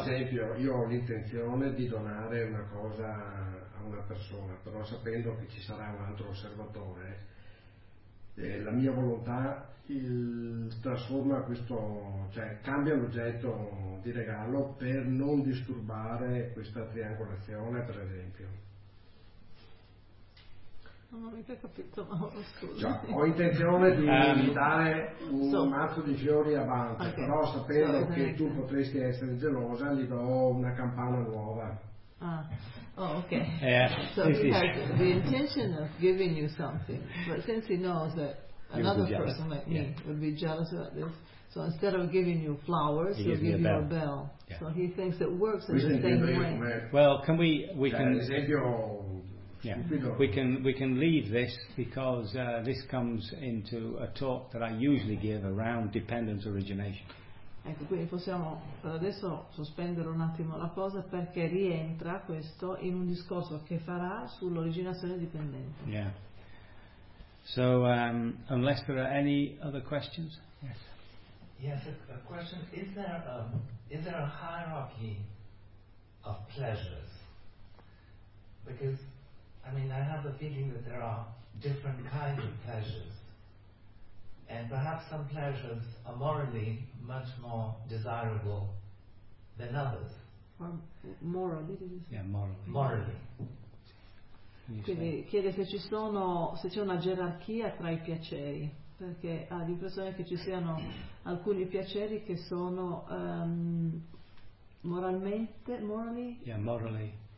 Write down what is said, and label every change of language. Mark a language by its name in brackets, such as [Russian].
[Italian] esempio, io ho l'intenzione di donare una cosa a una persona, però sapendo che ci sarà un altro osservatore, la mia volontà trasforma questo, cioè cambia l'oggetto di regalo per non disturbare questa triangolazione, per esempio. Non ho mica capito, ma scusa. Cioè, ho intenzione di dare un mazzo di fiori a Banca, okay. Però sapendo che tu potresti essere gelosa, gli do una campana nuova. Ah, oh, okay. [English] Yeah. So he has the intention of giving you something, but since he knows that another person like me would be jealous about this, so instead of giving you flowers, he'll give you a bell. Yeah. So he thinks it works in the same way. Well, we can leave this because this comes into a talk that I usually give around dependence origination. [Italian] Ecco, quindi possiamo per adesso sospendere un attimo la cosa perché rientra questo in un discorso che farà sull'originazione dipendente. [English] Yeah. So, unless there are any other questions? Yes. Yes, a question. Is there a hierarchy of pleasures? Because, I mean, I have the feeling that there are different kinds of pleasures. And perhaps some pleasures are morally much more desirable than others. Morally. [Italian] Quindi chiede se c'è una gerarchia tra i piaceri, perché ha l'impressione che ci siano alcuni piaceri che sono morally.